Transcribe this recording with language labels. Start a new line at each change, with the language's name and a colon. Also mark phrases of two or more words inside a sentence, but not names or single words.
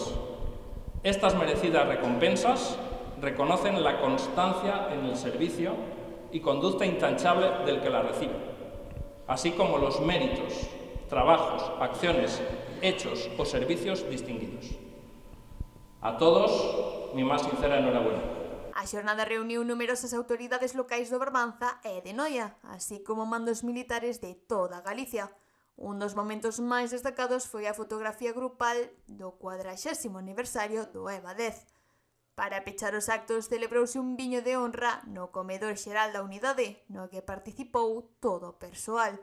Spanish: Estas merecidas recompensas reconocen la constancia en el servicio y conducta intachable del que la recibe, así como los méritos, trabajos, acciones, hechos o servicios distinguidos. A todos, mi máis sincera enhorabuena.
Galician: A xornada reuniu numerosas autoridades locais do Barbanza e de Noia, así como mandos militares de toda Galicia. Un dos momentos máis destacados foi a fotografía grupal do 40º aniversario do EVA 10. Para pechar os actos celebrouse un viño de honra no comedor xeral da unidade, no que participou todo o persoal.